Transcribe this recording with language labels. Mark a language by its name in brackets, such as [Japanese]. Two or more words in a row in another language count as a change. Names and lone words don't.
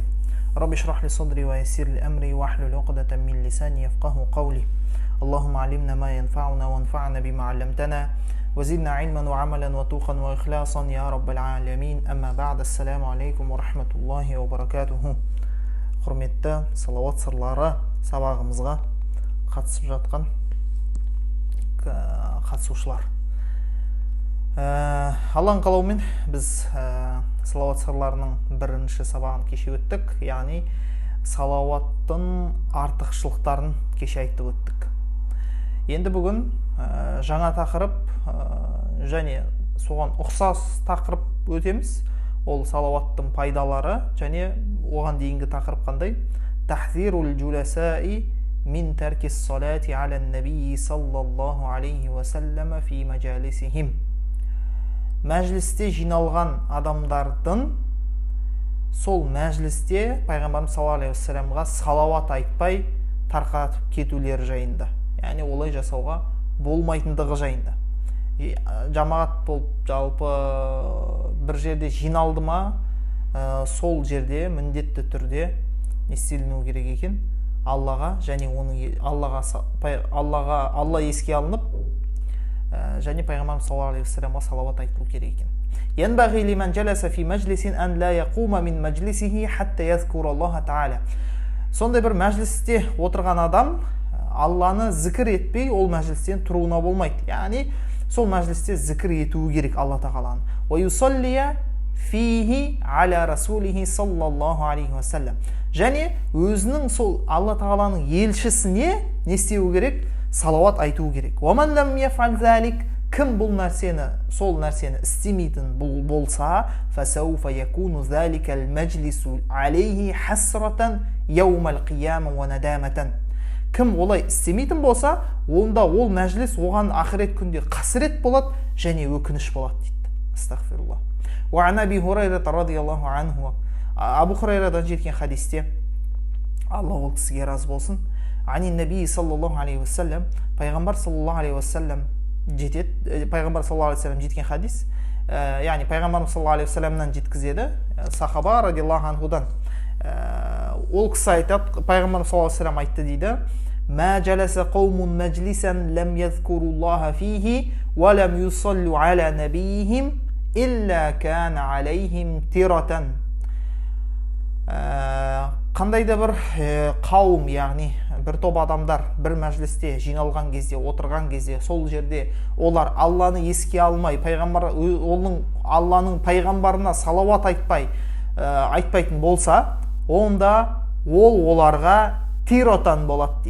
[Arabic] رب اشرح لي صدري ويسر لي أمري واحلل عقدة من لساني يفقه قولي. اللهم علمنا ما ينفعنا وانفعنا بما علمتنا وزدنا علما وعملا وتوقا وإخلاصا يا رب العالمين. أما بعد، السلام عليكم ورحمة الله وبركاته. [Kazakh] Құрметті салауат сырлары сабағымызға қатысып жатқан қатысушылар, Алланың қалауымен біз салауат сырларының бірінші сабағын кеше өттік, яғни салауаттың артықшылықтарын кеше айтып өттік. Енді бүгін жаңа тақырып және соған ұқсас тақырып өтеміз. Ол салауаттың пайдалары және оған дейінгі тақырып қандай? [Arabic] تحذير الجلساء من ترك الصلاة على النبي صلى الله عليه وسلم في مجالسهم. [Kazakh] Мәжілісте жиналған адамдардың сол мәжілісте пайғамбарымыз [Arabic] صلى الله عليه وسلم [Kazakh] салауат айтпай тарқатып кетулері жайында, яғни олай жасауға болмайтындығы жайында. Жамағат болып жалпы бір жерде жиналды ма, сол жерде міндетті түрде не істелінуі керек екен? Аллаға және Алла еске алынып, және пайғамбарымыз [Arabic] صلى الله عليه وسلم [Kazakh] салауат айтылу керек екен. [Arabic] ينبغي لمن جلس في مجلس أن لا يقوم من مجلسه حتى يذكر الله تعالى. [Kazakh] Сондай бір мәжілісте отырған адам Алланы зікір етпей ол мәжілістен тұруына болмайды. Яғни сол мәжілісте зікір етуі керек Алла тағаланы. [Arabic] ويصلي فيه على رسوله صلى الله عليه وسلم. [Kazakh] Және өзінің сол Алла тағаланың елшісіне не істеуі керек? Салауат айтуы керек. [Arabic] ومن لم يفعل ذلك, [Kazakh] кім бұл нәрсені, сол нәрсені істемейтін болса, [Arabic] فسوف يكون ذلك المجلس عليه حسرة يوم القيامة وندامة. [Kazakh] Кім олай істемейтін болса, онда ол мәжіліс оған ақырет күнде қасірет болады және өкініш болады дейді. Астағфируллах. [Arabic] وعن أبي هريرة رضي الله عنه, [Kazakh] Абу Хурайрадан жеткен хадисте, Алла ол кісіге разы болсын, [Arabic] عن النبي صلى الله عليه وسلم, [Kazakh] пайғамбар [Arabic] صلى الله عليه وسلم [Kazakh] жетеді, пайғамбар [Arabic] صلى الله عليه وسلم [Kazakh] жеткен хадис, яғни пайғамбар [Arabic] صلى الله عليه وسلم [Kazakh] жеткізеді, сахаба [Arabic] رضي الله عنه. [Kazakh] Ол кісі айтады, пайғамбар [Arabic] صلى الله عليه وسلم [Kazakh] айтты дейді: [Arabic] ما جلس قوم مجلسا لم يذكروا الله فيه ولم يصلوا على نبيهم إلا كان عليهم ترة. [Kazakh] Қандай да бір қауым, яғни бір топ адамдар бір мәжілісте жиналған кезде, отырған кезде, сол жерде олар Алланы еске алмай, Алланың пайғамбарына салауат айтпайтын болса, онда ол оларға тиротан болады дейді.